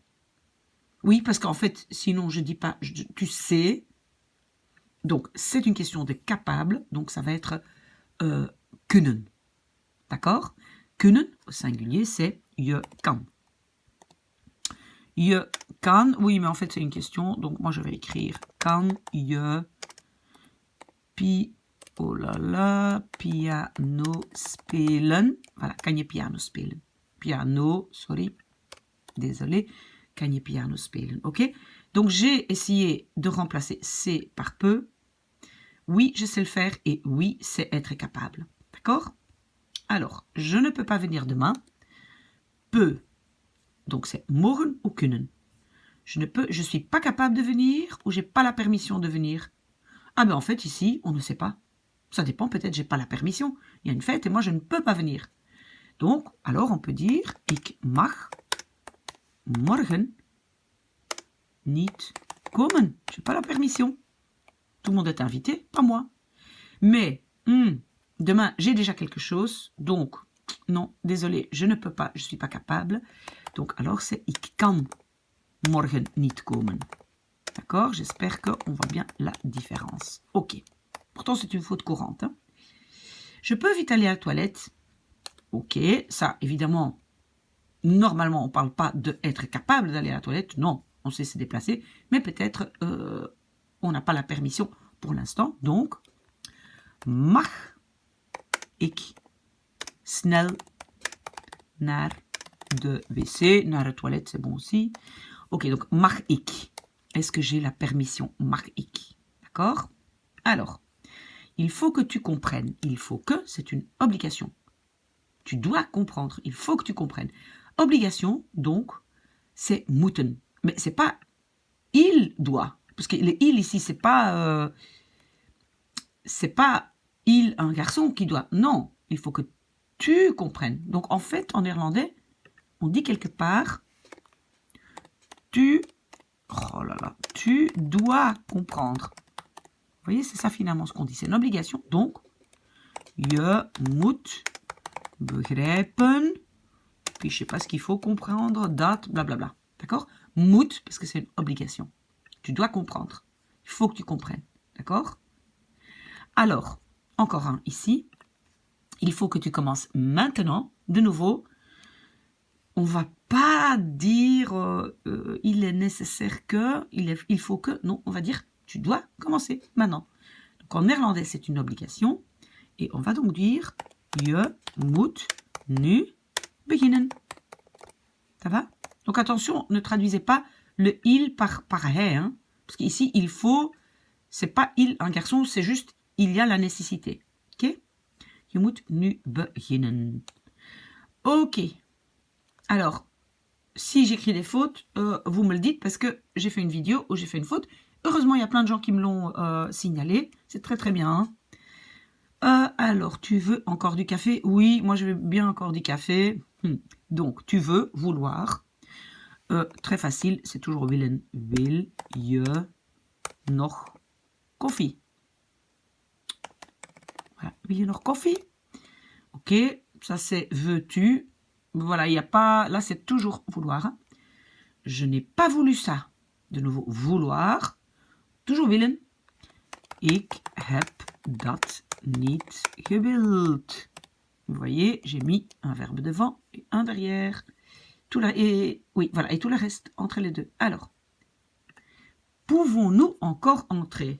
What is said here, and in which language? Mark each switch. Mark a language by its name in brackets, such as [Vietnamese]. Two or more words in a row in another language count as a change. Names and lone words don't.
[French] Oui, parce qu'en fait, sinon, je dis pas tu sais. Donc, c'est une question de capable. Donc, ça va être kunnen. D'accord? Kunnen, au singulier, c'est [Dutch] je kan. Je kan, [French] oui, mais en fait, c'est une question. Donc, moi, je vais écrire [Dutch] kan je piano spelen. Voilà, kan je piano spelen. Piano, sorry, désolé. kan je piano spelen. [French] Ok? Donc, j'ai essayé de remplacer c'est par peut. Oui, je sais le faire et oui, c'est être capable. D'accord? Alors, je ne peux pas venir demain. Peut. Donc, c'est morgen ou kunnen. Je suis pas capable de venir ou j'ai pas la permission de venir. Ah ben en fait, ici, on ne sait pas. Ça dépend, peut-être j'ai pas la permission. Il y a une fête et moi, je ne peux pas venir. Donc, alors on peut dire, [Dutch] ik mag morgen niet komen. [French] Je n'ai pas la permission. Tout le monde est invité, pas moi. Mais, demain, j'ai déjà quelque chose. Donc, non, désolé, je ne peux pas, je ne suis pas capable. Donc, alors, c'est [Dutch] ik kan morgen niet komen. [French] D'accord? J'espère qu'on voit bien la différence. Ok. Pourtant, c'est une faute courante. Hein. Je peux vite aller à la toilette. Ok, ça, évidemment, normalement, on ne parle pas d'être capable d'aller à la toilette. Non, on sait se déplacer. Mais peut-être, on n'a pas la permission pour l'instant. Donc, [Dutch] mag ik snel naar de wc. Naar de toilette, [French] c'est bon aussi. Ok, donc, [Dutch] mag ik. [French] Est-ce que j'ai la permission? [Dutch] Mag ik. [French] D'accord? Alors, il faut que tu comprennes. Il faut que, c'est une obligation. Tu dois comprendre. Il faut que tu comprennes. Obligation, donc, c'est moeten. Mais c'est pas il doit. Parce que le il ici, c'est pas il, un garçon qui doit. Non, il faut que tu comprennes. Donc, en fait, en néerlandais, on dit quelque part, tu dois comprendre. Vous voyez, c'est ça finalement ce qu'on dit. C'est une obligation. Donc, [Dutch] je moet begrijpen. [French] Puis, je sais pas ce qu'il faut comprendre. Dat, blablabla. D'accord? Moet, parce que c'est une obligation. Tu dois comprendre. Il faut que tu comprennes. D'accord? Alors, encore un ici. Il faut que tu commences maintenant. De nouveau, on va pas dire il est nécessaire que, il faut que. Non, on va dire tu dois commencer maintenant. Donc en néerlandais, c'est une obligation. Et on va donc dire [Dutch] je moet nu beginnen. [French] Ça va? Donc attention, ne traduisez pas le il par hij. Hein, parce qu'ici, il faut, c'est pas il, un garçon, c'est juste il y a la nécessité. Ok? [Dutch] Je moet nu beginnen. [French] Ok. Alors, si j'écris des fautes, vous me le dites parce que j'ai fait une vidéo où j'ai fait une faute. Heureusement, il y a plein de gens qui me l'ont signalé. C'est très très bien. Alors, tu veux encore du café? Oui, moi je veux bien encore du café. Donc, tu veux, vouloir. Très facile, c'est toujours willen. [Dutch] Wil je nog koffie? Voilà, wil je nog koffie? [French] Ok, ça c'est veux-tu. Voilà, il n'y a pas... Là, c'est toujours vouloir. Je n'ai pas voulu ça. De nouveau, vouloir. [Dutch] Toujours willen. Ik heb dat niet gewild. [French] Vous voyez, j'ai mis un verbe devant et un derrière. Et tout le reste entre les deux. Alors, pouvons-nous encore entrer?